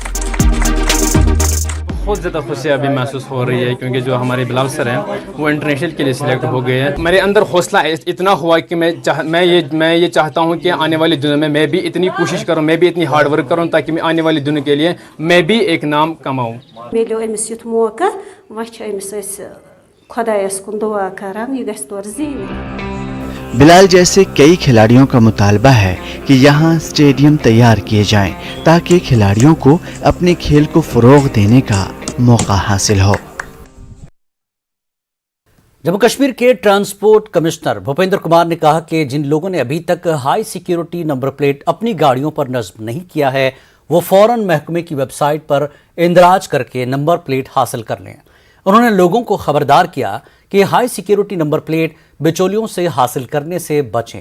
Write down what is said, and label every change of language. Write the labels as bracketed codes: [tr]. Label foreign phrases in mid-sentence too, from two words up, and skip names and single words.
[ur] بہت زیادہ خوشی ابھی محسوس ہو رہی ہے، کیونکہ جو ہمارے بلال سر ہیں وہ انٹرنیشنل کے لیے سلیکٹ ہو گئے ہیں۔ میرے اندر حوصلہ اتنا ہوا کہ میں یہ چاہتا ہوں کہ آنے والی دنوں میں میں بھی اتنی کوشش کروں، میں بھی اتنی [en] hard work [ur] کروں تاکہ میں آنے والی دنوں کے لیے میں بھی ایک نام کماؤں۔ [ks] میلیو أمِس یُتھ موقع، وۄنۍ چھِ أمِس أسۍ خۄدایَس کُن دُعا کران یہِ گژھِ تورٕ زیٖنِتھ۔ [ur] بلال جیسے کئی کھلاڑیوں کا مطالبہ ہے کہ یہاں اسٹیڈیم تیار کیے جائیں تاکہ کھلاڑیوں کو اپنے کھیل کو فروغ دینے کا موقع حاصل ہو۔ جموں کشمیر کے ٹرانسپورٹ کمشنر بھوپیندر کمار نے کہا کہ جن لوگوں نے ابھی تک [en] high security number plate [ur] اپنی گاڑیوں پر نصب نہیں کیا ہے وہ فوراً محکمے کی ویب سائٹ پر اندراج کر کے نمبر پلیٹ حاصل کر لیں۔ انہوں نے لوگوں کو خبردار کیا کہ [en] high security number plate [ur] بچولیوں سے حاصل کرنے سے بچیں۔